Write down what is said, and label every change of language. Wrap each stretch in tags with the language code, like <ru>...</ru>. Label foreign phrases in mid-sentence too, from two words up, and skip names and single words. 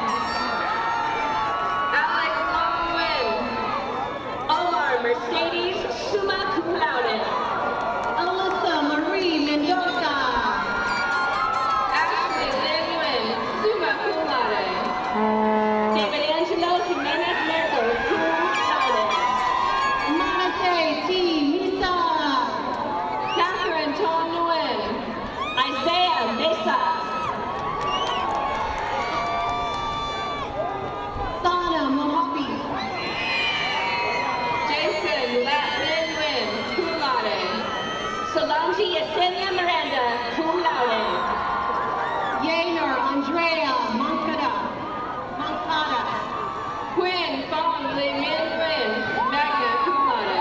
<en>Alex Long Nguyen. Omar Mercedes,</en> <la>summa cum laude.</la> <en>Alyssa Marie Mendoza. Ashley Lin Nguyen,</en> <la>summa cum laude.</la> <en>David Angelo Jimenez Merkel,</en> <la>cum laude.</la> <en>Monte T. Misa. Catherine Tom Nguyen. Isaiah Mesa. Sana Mojave. Jason Latman Nguyen,</en> <la>cum laude.</la> <en>Solange Yesenia Miranda,</en> <la>cum laude.</la> <en>Yainer Andrea Moncada. Quinn Fong Lin Min Nguyen,</en> <la>magna cum laude.</la>